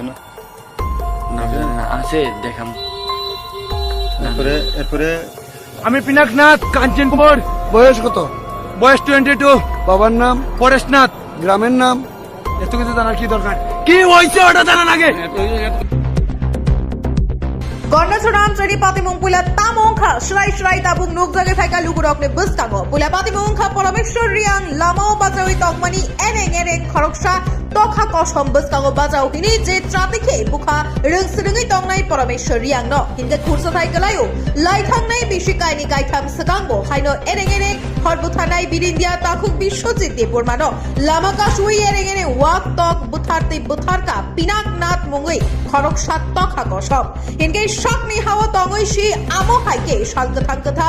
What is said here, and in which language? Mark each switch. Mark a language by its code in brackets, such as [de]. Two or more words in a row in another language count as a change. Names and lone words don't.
[bn] নাম জানি না, আছে দেখাম। এরপরে আমি পিনাকনাথ কাঞ্চন কুমার। বয়স কত? বয়স 22। বাবার নাম? পরেশনাথ। গ্রামের নাম? এত কিছু জানার কি দরকার? কি হয়েছে ওটা জানা লাগে। [trp] Gondasurang jadi pati mungpula tamongkha shrai tabung nukjage thaika lugurokne bustago pula pati mungkha parameshwar riang lamao bajawi tokmani ene khoroksa tokha kosom bustago bajao hini je tratike bukha rungsrungi tongnai parameshwar riang no hinga khursa thaikalayo laithangnai bishi kaini gaitham sakangbo haino ene horbuthanai birindia takhuk bishojit depormano lamaka shui ene wak tok butharka pinaknath mungui khoroksa tokha kosom hinga Shakni hawa tongoi shi amo haike shalkathang